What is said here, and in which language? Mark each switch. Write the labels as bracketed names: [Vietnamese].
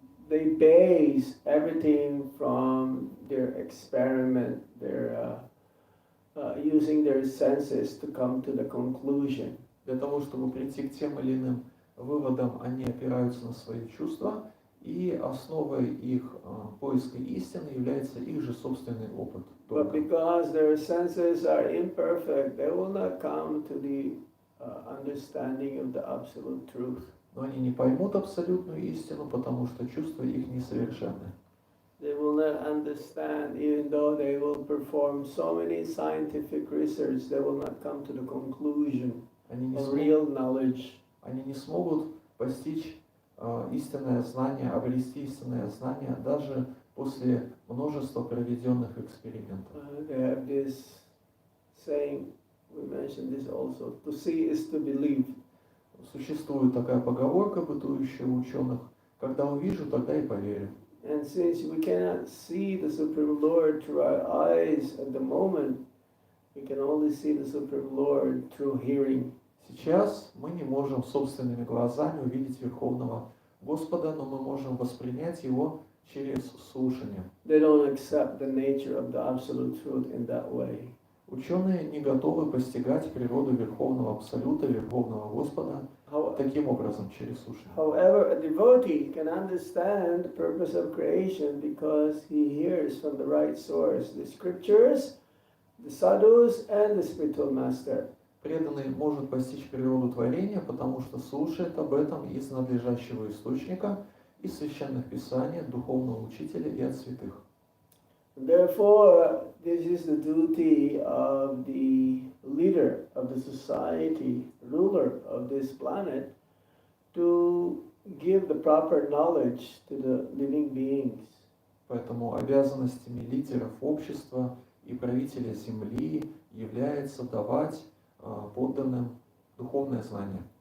[English] They base everything from their experiment, their using their senses to come to the conclusion. [Russian] Для того, чтобы прийти к тем или иным выводам, они опираются на свои чувства, и основой их поиска истины является их же собственный опыт. [English] But because their senses are imperfect, they will not come to the understanding of the absolute truth. [Russian] Но они не поймут абсолютную истину, потому что чувства их несовершенны. [English] They will not understand, even though they will perform so many scientific research, they will not come to the conclusion of real knowledge. [Russian] Они не смогут постичь истинное знание, обрести истинное знание даже после множества проведенных экспериментов. [English] They have this saying, we mentioned this also, to see is to believe. [Russian] Существует такая поговорка, бытующая у ученых: когда увижу, тогда и поверю. [English] And since we cannot see the Supreme Lord through our eyes at the moment, we can only see the Supreme Lord through hearing. [Russian] Сейчас мы не можем собственными глазами увидеть Верховного Господа, но мы можем воспринять Его через слушание. [English] They don't accept the nature of the absolute truth in that way. [Russian] Ученые не готовы постигать природу Верховного Абсолюта, Верховного Господа таким образом, через слушание. [English] However, a devotee can understand the purpose of creation because he hears from the right source, the scriptures, the sadhus, and the spiritual master. [Russian] Преданный может постичь природу творения, потому что слушает об этом из надлежащего источника, из священных писаний, от духовного учителя и от святых. [English] Therefore, this is the duty of the leader of the society, ruler of this planet, to give the proper knowledge to the living beings. [Russian] Поэтому обязанностями лидеров общества и правителя земли является давать подданным духовное знание.